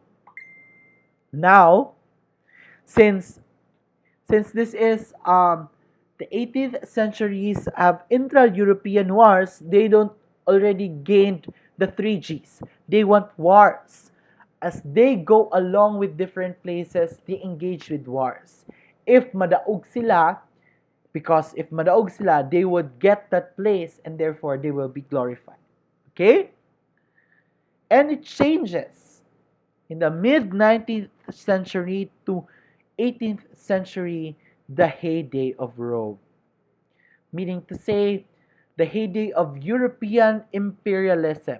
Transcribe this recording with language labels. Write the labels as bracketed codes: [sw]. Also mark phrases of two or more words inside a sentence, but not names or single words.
[en] Now, since since this is the 18th centuries have intra-European wars, they don't already gained the three Gs. They want wars. As they go along with different places, they engage with wars. [hil] If madaog sila, because if madaog sila, [en] they would get that place and therefore they will be glorified. Okay? And it changes in the mid 19th century to 18th century, the heyday of Rome. Meaning to say, the heyday of European imperialism.